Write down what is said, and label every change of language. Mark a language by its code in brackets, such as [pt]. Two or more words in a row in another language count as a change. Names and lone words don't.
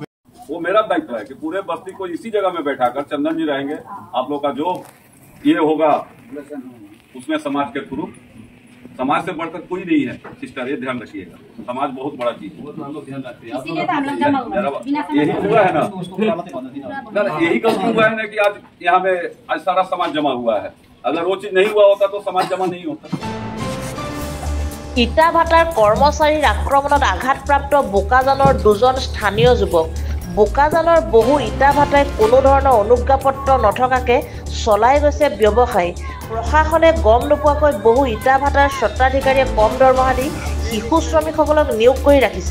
[hi] वो मेरा दायित्व है कि पूरे बस्ती को इसी जगह में बैठाकर चंदन जी रहेंगे, आप लोग का जो ये होगा उसमें समाज के थ्रू, समाज से बढ़कर कोई नहीं है सिस्टर, ये ध्यान रखिएगा, समाज बहुत बड़ा चीज है, हम लोग ध्यान रखते हैं। इसीलिए तो हम लोग जमा हुए हैं, बिना यही हुआ है ना, यही गलती हुआ है ना कि आज यहाँ में आज सारा समाज जमा हुआ है, अगर वो चीज नहीं हुआ होता तो समाज जमा नहीं होता। [as] ইটাভাটাৰ কৰ্মচাৰীৰ আক্ৰমণত আঘাতপ্ৰাপ্ত বোকাজানৰ দুজন স্থানীয় যুৱক। বোকাজানৰ বহু ইটাভাটাই কোনো ধৰণৰ অনুজ্ঞাপত্ৰ নথকাকে চলাই গৈছে ব্যৱসায়। প্ৰশাসনে গম নোপোৱাকৈ বহু ইটাভাটাৰ স্বত্বাধিকাৰীয়ে কম দৰমহা দি শিশু শ্ৰমিকসকলক নিয়োগ কৰি ৰাখিছে।